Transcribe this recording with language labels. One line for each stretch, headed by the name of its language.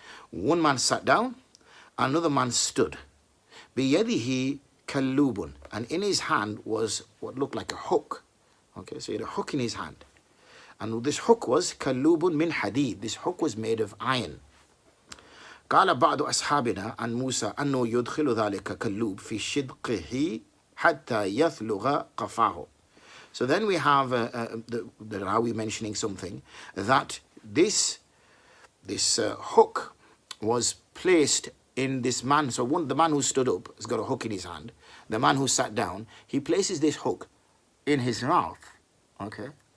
English: One man sat down, another man stood.
Arabic: بِيَدِهِ كَلُّوبٌ.
English: And in his hand was what looked like a hook. Okay, so he had a hook in his hand. And this hook was كَلُّوبٌ min hadid. This hook was made of iron.
Arabic: قال بعض أصحابنا عن موسى أنه يدخل ذلك كلوب في شدقه حتى يثلغ قفاه.
English: So then we have the Rawi mentioning something that this hook was placed in this man. So the man who stood up has got a hook in his hand. The man who sat down, he places this hook in his mouth. Okay.